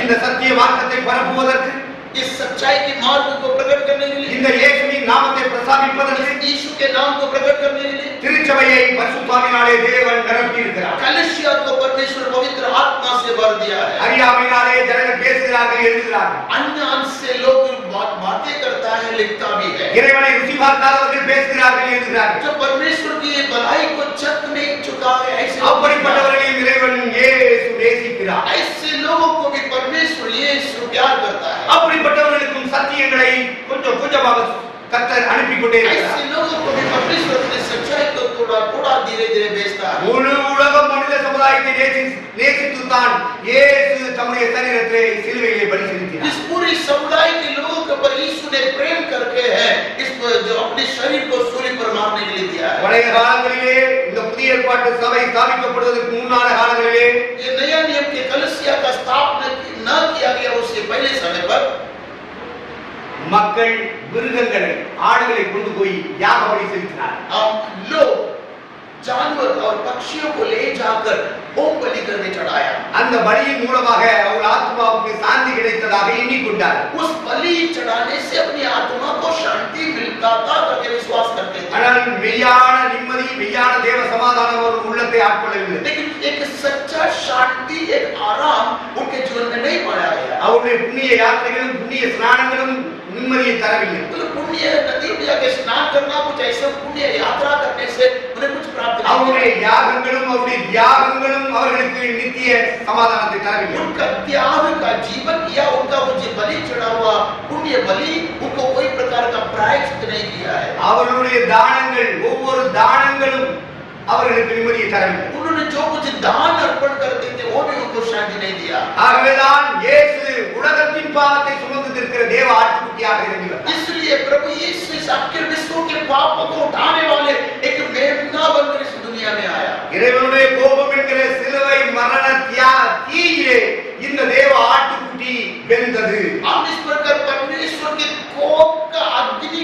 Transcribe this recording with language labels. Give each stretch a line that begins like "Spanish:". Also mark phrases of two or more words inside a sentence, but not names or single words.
Tamil: இந்த சத்திய வார்த்தையை பரப்புவதற்கு,
Hindi: इस सच्चाई के मार्ग को प्रकट करने के लिए,
Tamil: இந்த இயேசுவின் நாமத்தை பிரசாதிப்பதற்கு,
Hindi: यीशु के नाम को प्रकट करने के लिए
Tamil: திருச்சபையை பரிசுத்தாவினாலே தேவன் நிரப்பி இருக்கிறார்।
Hindi: कलीसिया को परमेश्वर पवित्र आत्मा से भर दिया है।
Tamil: அறியாமையினாலே ஜனங்கள் பேசுகிறார்கள், எழுதுகிறார்கள்।
Hindi: अज्ञान से लोग बातें करता है, लिखता भी है।
Tamil: இறைவனை ருசி பார்க்காதவர்கள் பேசுகிறார்கள், எழுதுகிறார்கள்।
Hindi: जो परमेश्वर की भलाई को चख नहीं चुका है ऐसे
Tamil: அப்படிப்பட்டவர்களையும் இறைவன் இயேசு நேசிக்கிறார்।
Hindi: ऐसे लोगों को भी परमेश्वर यीशु प्यार करता है।
Tamil: அப்படிப்பட்டவர்களுக்கும் சத்தியங்களை கொஞ்சம் கொஞ்சமாக கர்த்தர் அனுப்பி கொண்டே இருக்கிறார்।
Hindi: ऐसे लोगों को भी परमेश्वर अपनी सच्चाई को थोड़ा थोड़ा धीरे-धीरे भेजता है।
Tamil: முழு உலகம் மனித சமுதாயத்தை நேசித்துத்தான் இயேசு தம்முடைய சரீரத்தை சிலுவையிலே பலி செலுத்தினார்।
Hindi: इस पूरी समुदाय के लोगों के ऊपर यीशु ने प्रेम करके है इस जो अपने शरीर को सूली पर मारने के लिए दिया है।
Tamil: பழைய காலங்களிலே இந்த புதிய ஏற்பாட்டு சபை ஸ்தாபிக்கப்படுவதற்கு முன்னான காலங்களிலே
Hindi: ये नया नियम के कलीसिया का स्थापना न किया गया उससे पहले समय पर
Tamil: மக்கள் மிருகங்களை ஆடுகளை கொண்டு போய் யாக பலி செலுத்தினார்।
Hindi: लोग जानवर और पक्षियों को ले जाकर होम बलि करने चढ़ाया।
Tamil: அந்த பலியின் மூலமாக அவர்கள் ஆத்மாவுக்கு சாந்தி கிடைத்ததாக எண்ணிக்கொண்டார்।
Hindi: उस बलि चढ़ाने से अपनी आत्मा को शांति मिलता था करके विश्वास करते थे।
Tamil: ஆனால் மெய்யான நிம்மதி, மெய்யான தேவ சமாதானம் அவர்கள் உள்ளத்தை ஆட்கொள்ளவில்லை।
Hindi: लेकिन एक सच्चा शांति, एक आराम उनके जीवन में नहीं पाया गया।
Tamil: அவருடைய புண்ணிய யாத்திரைகளும் புண்ணிய ஸ்நானங்களும் நிம்மதியை தரவில்லை।
Hindi: तो पुण्य नदी में जाके स्नान करना, कुछ ऐसे पुण्य यात्रा करने से उन्हें कुछ प्राप्त नहीं
Tamil: அவருடைய யாகங்களும் அவருடைய தியாகங்களும் அவர்களுக்கு நித்திய சமாதானத்தை தரவில்லை।
Hindi: उनका त्याग का जीवन या उनका वो जो बलि चढ़ा हुआ पुण्य बलि उनको कोई प्रकार का प्रायश्चित नहीं किया है।
Tamil: அவர்களுடைய தானங்கள், ஒவ்வொரு தானங்களும் அவர்களுக்கு நிம்மதியை தரவில்லை।
Hindi: उन्होंने जो कुछ दान अर्पण करते थे वो भी उनको शांति नहीं दिया।
Tamil: ஆகவேதான் இயேசு உலகத்தின் பாவத்தை சுமந்து இருக்கிற தேவ ஆட்டுக்குட்டியாக இறங்கி வந்தார்।
Hindi: इसलिए प्रभु यीशु इस आपके विश्व के पापों को उठाने वाले एक मेमना बनकर इस दुनिया में आया।
Tamil: இறைவனுடைய கோபம் என்கிற சிலுவை மரண தீயிலே இந்த தேவ ஆட்டுக்குட்டி வெந்தது।
Hindi: हम इस प्रकार परमेश्वर के कोप का